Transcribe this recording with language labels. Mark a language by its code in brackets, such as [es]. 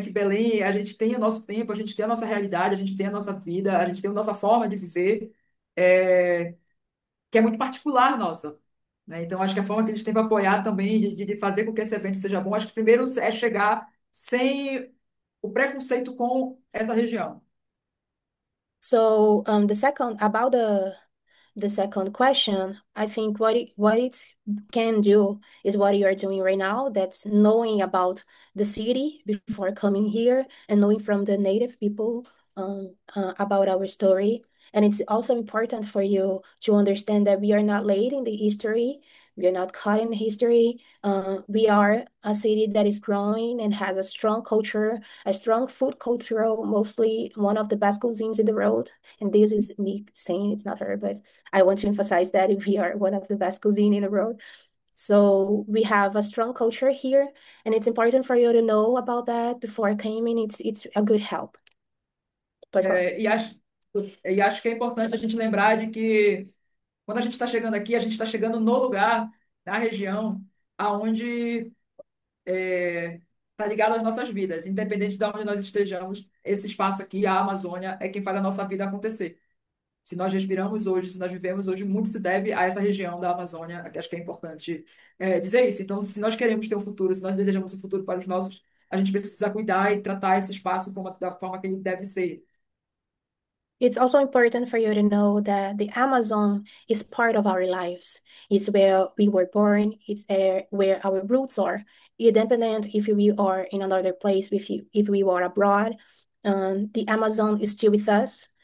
[pt] Que Belém, a gente tem o nosso tempo, a gente tem a nossa realidade, a gente tem a nossa vida, a gente tem a nossa forma de viver. É, que é muito particular nossa. Né? Então, acho que a forma que eles têm para apoiar também, de fazer com que esse evento seja bom, acho que primeiro é chegar sem o preconceito com essa região. [en] So the second about the second question, I think what it can do is what you're doing right now. That's knowing about the city before coming here and knowing from the native people about our story. And it's also important for you to understand that we are not late in the history. We are not caught in the history. We are a city that is growing and has a strong culture, a strong food culture, mostly one of the best cuisines in the world. And this is me saying, it's not her, but I want to emphasize that we are one of the best cuisine in the world. So we have a strong culture here, and it's important for you to know about that before coming. It's a good help. [pt] Pode falar. E acho que é importante a gente lembrar de que quando a gente está chegando aqui, a gente está chegando no lugar, na região, aonde está ligado às nossas vidas, independente de onde nós estejamos, esse espaço aqui, a Amazônia, é quem faz a nossa vida acontecer. Se nós respiramos hoje, se nós vivemos hoje, muito se deve a essa região da Amazônia, que acho que é importante dizer isso. Então, se nós queremos ter um futuro, se nós desejamos um futuro para os nossos, a gente precisa cuidar e tratar esse espaço da forma que ele deve ser. [en] It's also important for you to know that the Amazon is part of our lives. It's where we were born. It's where our roots are. Independent if we are in another place, if we are abroad, the Amazon is still with us.